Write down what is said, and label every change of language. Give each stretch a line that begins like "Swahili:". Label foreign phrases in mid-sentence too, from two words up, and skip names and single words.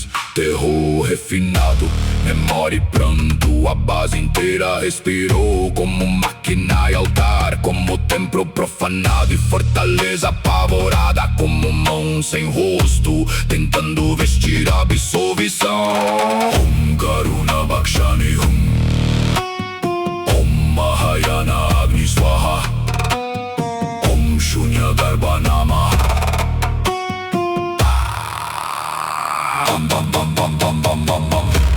Portuguese: Terror refinado, memória e pranto. A base inteira respirou como máquina e altar, como templo profanado e fortaleza apavorada, como mão sem rosto tentando vestir a absolvição.
Sanskrit: करुणा भक्षणी ॐ महायान अग्नि स्वाहा ॐ शून्य गर्भ नाम. Bam bam bam bam bam bam bam.